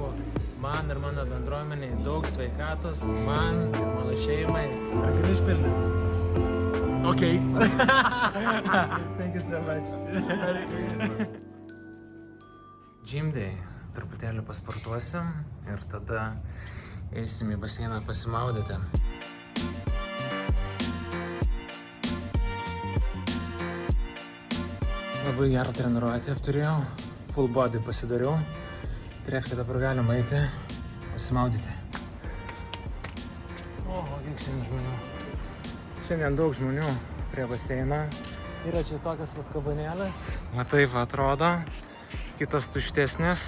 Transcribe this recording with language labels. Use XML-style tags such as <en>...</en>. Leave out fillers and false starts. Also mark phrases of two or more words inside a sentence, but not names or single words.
<lt>Man ir mano bendruomeniai daug sveikatos, man ir mano šeimai. Ar gali išpildyti?</lt> <en>Okay. Thank you so much. Merry Christmas. Gym day.</en> <lt>Truputėlį pasportuosim ir tada eisim į baseiną pasimaudyti. Labai gerą treniruotę turėjau,</lt> <en>full body</en> <lt>pasidariau. Tai reiškia, dabar galim eiti, pasimaudyti. O, kiek šiandien žmonių. Šiandien daug žmonių prie baseino. Yra čia tokias vat kabanėlės. Va taip atrodo, kitos tuštesnės.</lt>